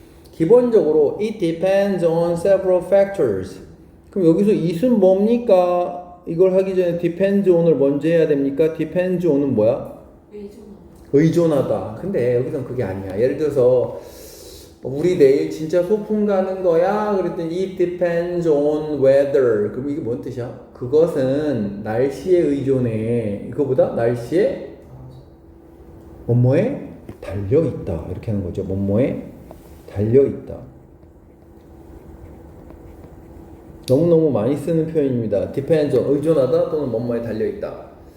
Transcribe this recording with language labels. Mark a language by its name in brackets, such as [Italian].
[Korean] 기본적으로 [English] it depends on several factors. [Korean] 그럼 여기서 it은 뭡니까? 이걸 하기 전에 depends on을 먼저 해야 됩니까? depends on은 뭐야? 의존하다. 근데 여기선 그게 아니야. 예를 들어서 우리 내일 진짜 소풍 가는 거야. 그랬더니 [English] it depends on weather. [Korean] 그럼 이게 뭔 뜻이야? 그것은 날씨에 의존해. 이거보다 날씨에 뭐뭐에 달려있다. 이렇게 하는 거죠. 뭐뭐에 달려있다. 너무너무 많이 쓰는 표현입니다. depends on 의존하다 또는 뭐뭐에 달려있다.